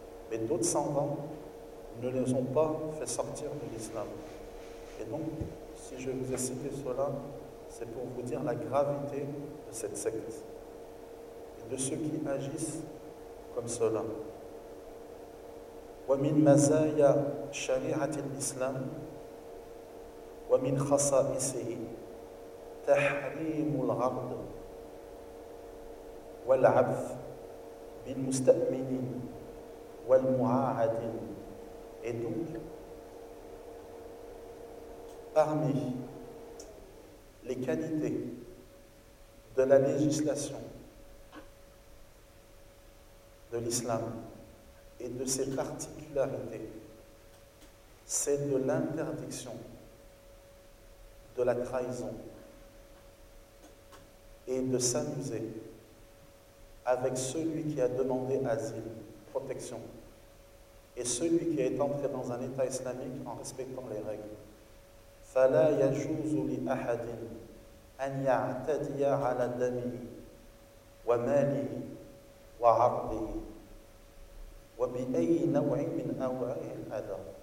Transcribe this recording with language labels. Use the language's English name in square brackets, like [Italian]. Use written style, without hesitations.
[French] Mais d'autres savants ne les ont pas fait sortir de l'islam. Et donc, si je vous ai cité cela, c'est pour vous dire la gravité de cette secte et de ceux qui agissent comme cela. [Arabic] ومن مزايا شريعة الإسلام ومن خصائصه تحريم العقد والعبث بالمستأمنين والمعاهدين. [French] Et donc, parmi les qualités de la législation de l'islam et de ses particularités, c'est de l'interdiction de la trahison et de s'amuser avec celui qui a demandé asile, protection, et celui qui est entré dans un État islamique en respectant les règles. [Arabic] فلا يجوز لأحد أن يعتدي على دمه وماله وعرضه وبأي نوع من أنواع الأذى.